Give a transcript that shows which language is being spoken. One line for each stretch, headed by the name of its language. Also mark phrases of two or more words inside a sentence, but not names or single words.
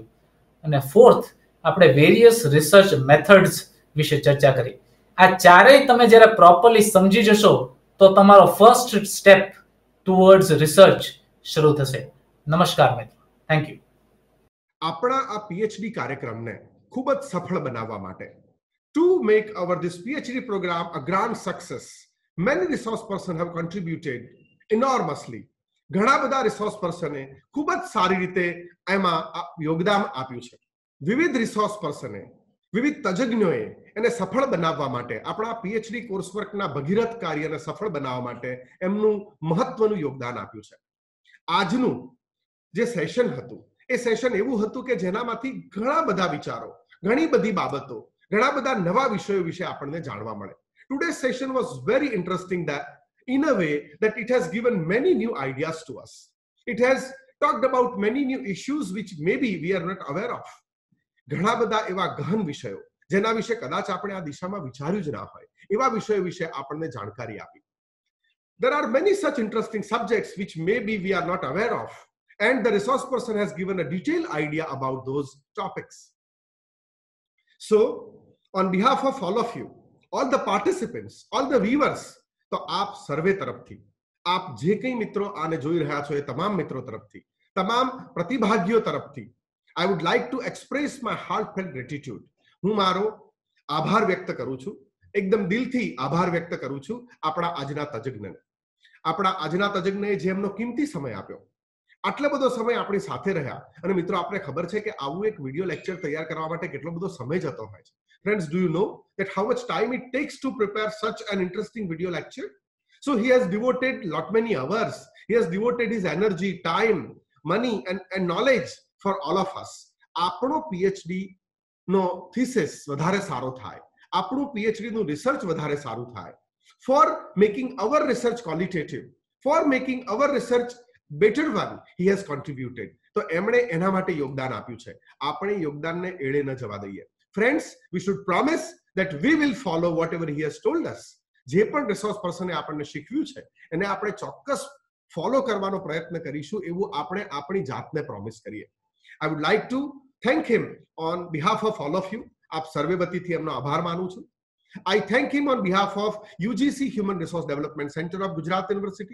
Gujarati: અને ફોર્થ, આપણે
English: various research methods
Gujarati: વિશે ચર્ચા કરી. આ ચારેય તમે જ્યારે પ્રોપરલી સમજી જશો તો તમારો
English: first step towards research
Gujarati: શરૂ થશે. નમસ્કાર મિત્રો,
English: thank you.
Gujarati: આપણા આ પીએચડી કાર્યક્રમને ખૂબ જ સફળ બનાવવા માટે
English: to make our this PhD program a grand success, many resource person have contributed enormously.
Gujarati: ઘણા બધા
English: resource personne
Gujarati: ખૂબ જ સારી રીતે એમાં યોગદાન આપ્યું છે. વિવિધ
English: resource personne,
Gujarati: વિવિધ તજજ્ઞોએ એને સફળ બનાવવા માટે, આપણા પીએચડી કોર્સવર્કના ભગીરથ કાર્યને સફળ બનાવવા માટે એમનું મહત્વનું યોગદાન આપ્યું છે. આજનું જે સેશન હતું એ સેશન એવું હતું કે જેનામાંથી ઘણા બધા વિચારો, ઘણી બધી બાબતો, ઘણા બધા નવા વિષયો વિશે આપણને જાણવા મળે.
English: Today's session was very interesting that in a way that it has given many new ideas to us. It has talked about many new issues which maybe we are not aware of.
Gujarati: ઘણા બધા એવા ગહન વિષયો જેના વિશે કદાચ આપણે આ દિશામાં વિચાર્યું જ ના હોય એવા વિષયો વિશે આપણને જાણકારી આપી.
English: There are many such interesting subjects which maybe we are not aware of, and the resource person has given a detailed idea about those topics. So, on behalf of all of you, all the participants, all the viewers,
Gujarati: તો આપ સર્વે તરફથી, આપ જે કંઈ મિત્રો આને જોઈ રહ્યા છો એ તમામ મિત્રો તરફથી, તમામ પ્રતિભાગીઓ તરફથી,
English: I would like to express my heartfelt gratitude.
Gujarati: હું મારો આભાર વ્યક્ત કરું છું, એકદમ દિલથી આભાર વ્યક્ત કરું છું આપણા આજના તજજ્ઞને. આપણા આજના તજજ્ઞએ જે એમનો કિંમતી સમય આપ્યો, આટલો બધો સમય આપણી સાથે રહ્યા. અને મિત્રો, આપણે ખબર છે કે આવું એક
English: video lecture
Gujarati: તૈયાર કરવા માટે કેટલો બધો સમય જતો હોય છે.
English: Friends, do you know that how much time it takes to prepare such an interesting video lecture? So he has devoted lot many hours. He has devoted his energy, time, money and knowledge for all of us.
Gujarati: આપણો PhD નો થીસિસ વધારે સારો થાય, આપણું PhD નું રિસર્ચ વધારે સારું થાય,
English: for making our research qualitative, for making our research better one, he has contributed.
Gujarati: તો એમણે એના માટે યોગદાન આપ્યું છે. આપણે યોગદાનને એળે ન જવા દઈએ.
English: Friends, we should promise that we will follow whatever he has told us.
Gujarati: જે પણ
English: resource personne
Gujarati: આપણને શીખવ્યું છે એને આપણે ચોક્કસ ફોલો કરવાનો પ્રયત્ન કરીશું એવું આપણે આપણી જાતને પ્રોમિસ કરીએ.
English: I would like to thank him on behalf of all of you.
Gujarati: આપ સર્વે વતીથી એમનો આભાર માનું છું.
English: I thank him on behalf of UGC Human Resource Development Center of Gujarat University.